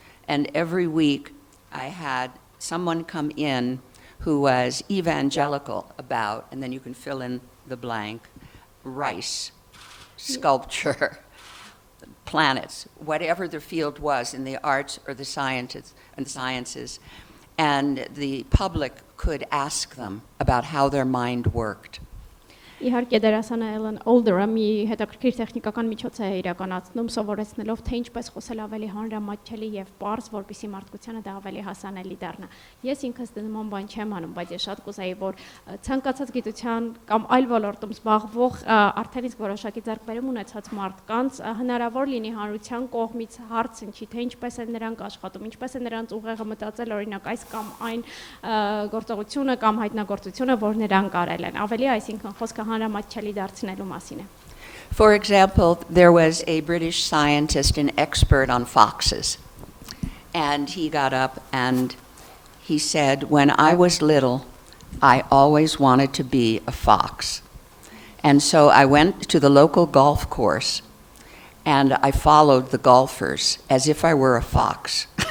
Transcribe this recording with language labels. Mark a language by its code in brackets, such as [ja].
[en] And every week I had someone come in who was evangelical about, and then you can fill in the blank, rice, sculpture, planets, whatever the field was in the arts or the sciences, and the public could ask them about how their mind worked. [hy] Իհարկե դերասանը Ellen Alder-ը մի հետաքրքիր տեխնիկական միջոց է իրականացնում, սովորեցնելով թե ինչպես խոսել ավելի հանրամատչելի եւ պարզ, որպեսզի մարդկությանը դա ավելի հասանելի դառնա։ Ես ինքս նման բան չեմ անում, բայց ես շատ կուզեի, որ ցանկացած գիտության կամ այլ ոլորտում զբաղվող արդեն իսկ որոշակի ձեռքբերում ունեցած մարդկանց հնարավոր լինի հանրության կողմից հարց ընչի, թե ինչպես են նրանք աշխատում, ինչպես է նրանց ուղեղը մտածել օրինակ այս կամ այն գործողությունը կամ հայտնագործությունը, որ նրանք արել են։ Ավելի այսինքն խոսքը հանրամատչելի դարձնելու մասին է։ [en] For example, there was a British scientist, an expert on foxes, and he got up and he said, when I was little, I always wanted to be a fox. And so I went to the local golf course and I followed the golfers as if I were a fox.